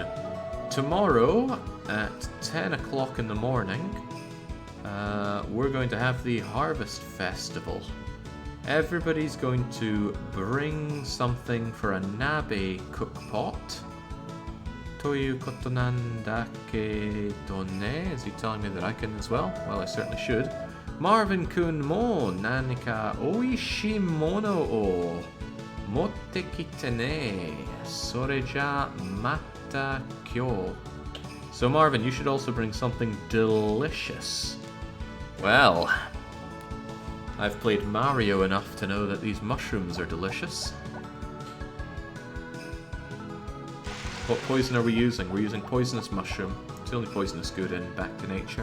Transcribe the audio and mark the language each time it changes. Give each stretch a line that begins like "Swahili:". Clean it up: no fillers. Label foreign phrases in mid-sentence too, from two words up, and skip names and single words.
English: Tomorrow at 10 o'clock in the morning, we're going to have the Harvest Festival. Everybody's going to bring something for a Nabe cookpot.
Japanese: とゆうことなんだけどね?
English: Is he telling me that I can as well? Well, I certainly should.
Japanese: Marvinくんもなにかおいしいものを持ってきてね、それじゃまた今日.
English: So Marvin, you should also bring something delicious. Well, I've played Mario enough to know that these mushrooms are delicious. What poison are we using? We're using poisonous mushroom. It's the only poisonous good in Back to Nature.